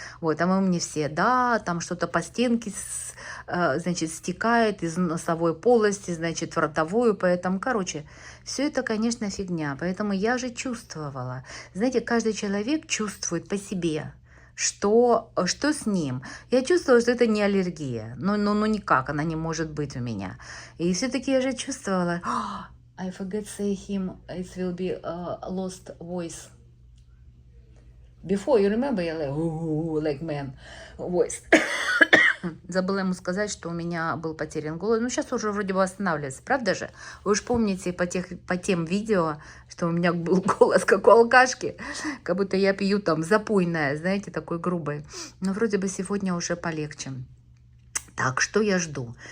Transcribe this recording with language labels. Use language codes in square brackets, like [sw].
[ru] Вот, а мы мне все, да, там что-то по стенке, значит, стекает из носовой полости, значит, в ротовую, поэтому, короче, все это, конечно, фигня. Поэтому я же чувствовала. Знаете, каждый человек чувствует по себе, что с ним. Я чувствовала, что это не аллергия. Ну, никак она не может быть у меня. И все-таки я же чувствовала. [en] I forget say him, it will be lost voice. Before, you remember, [ru] я [en] like man voice. [ru] Забыла ему сказать, что у меня был потерян голос. Ну, сейчас уже вроде бы восстанавливается, правда же? Вы уж помните по тем видео, что у меня был голос как у алкашки, как будто я пью там запойное, знаете, такой грубой. Но вроде бы сегодня уже полегче. Так, что я жду?